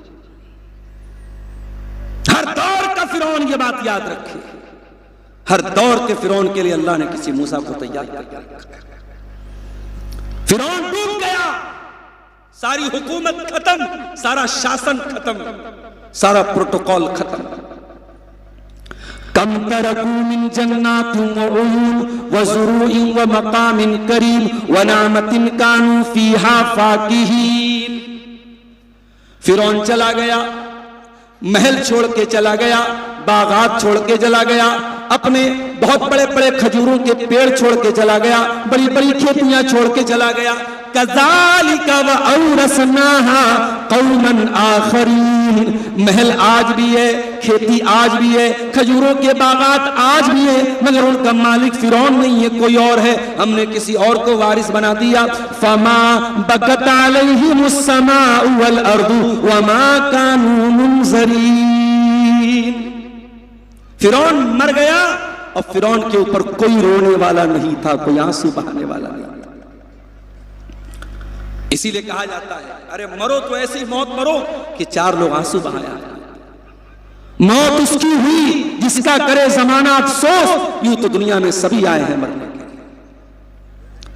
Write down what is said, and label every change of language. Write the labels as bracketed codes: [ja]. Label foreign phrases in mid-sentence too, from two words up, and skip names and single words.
[hi] हर दौर का फिरौन ये बात याद रखे, हर दौर के फिरौन के लिए अल्लाह ने किसी मूसा को तैयार करके रखा। फिरौन डूब गया, सारी हुकूमत खत्म, सारा शासन खत्म, सारा प्रोटोकॉल खत्म। [ar] كم تركوا من جنات و عيون و زروع و مقام كريم و نعمة كانوا فيها فاكهين. [hi] फिरौन चला गया, महल छोड़ के चला गया, बागात छोड़ के चला गया, अपने बहुत बड़े बड़े खजूरों के पेड़ छोड़ के चला गया, बड़ी बड़ी खेतियां छोड़ के चला गया। [ar] كذلك و أورثناها قوما آخرين, [hi] महल आज भी है, खेती आज भी है, खजूरों के बागात आज भी है, मगर उनका मालिक फिरौन नहीं है, कोई और है। हमने किसी और को वारिस बना दिया। [ar] فما بكت عليهم السماء والأرض وما كانوا منظرين. [hi] फिरौन मर गया और फिरौन के ऊपर कोई रोने वाला नहीं था, कोई आंसू बहाने वाला नहीं था। इसीलिए कहा जाता है अरे मरो तो ऐसी मौत मरो कि चार लोग आंसू बहाया। मौत उसकी हुई जिसका करे जमाना अफसोस, यूं तो दुनिया में सभी आए हैं मरने के लिए।